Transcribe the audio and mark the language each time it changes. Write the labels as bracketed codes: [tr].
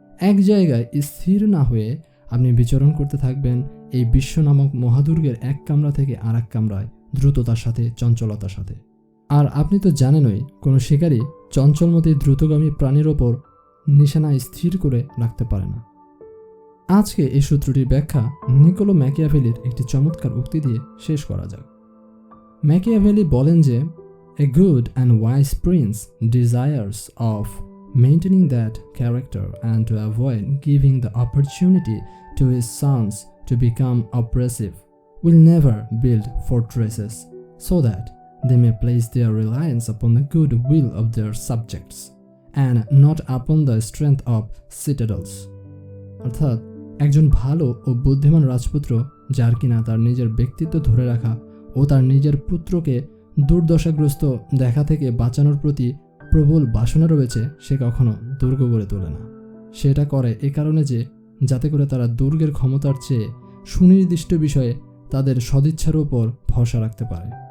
[bn] এক জায়গায় স্থির না হয়ে আপনি বিচরণ করতে থাকবেন এই বিশ্ব নামক মহাদুর্গের এক কামরা থেকে আর এক কামরায়, দ্রুততার সাথে, চঞ্চলতার সাথে। আর আপনি তো জানেনই, কোনো শিকারী চঞ্চলমতি দ্রুতগামী প্রাণীর ওপর নিশানা স্থির করে রাখতে পারে না। আজকে এই সূত্রটির ব্যাখ্যা নিকোলো ম্যাকিয়াভেলির একটি চমৎকার উক্তি দিয়ে শেষ করা যাক। ম্যাকিয়াভেলি বলেন যে, [en] A good and wise prince desires of maintaining that character and to avoid giving the opportunity to his sons to become oppressive will never build fortresses so that they may place their reliance upon the good will of their subjects and not upon the strength of citadels. [bn] অর্থাৎ একজন ভালো ও বুদ্ধিমান রাজপুত্র, যার কিনা তার নিজের ব্যক্তিত্ব ধরে রাখা ও তার নিজের পুত্রকে দুর্দশাগ্রস্ত দেখা থেকে বাঁচানোর প্রতি প্রবল বাসনা রয়েছে, সে কখনো দুর্গ গড়ে তোলে না। সেটা করে এ কারণে যে যাতে করে তারা দুর্গের ক্ষমতার চেয়ে সুনির্দিষ্ট বিষয়ে তাদের সদিচ্ছার উপর ভরসা রাখতে পারে।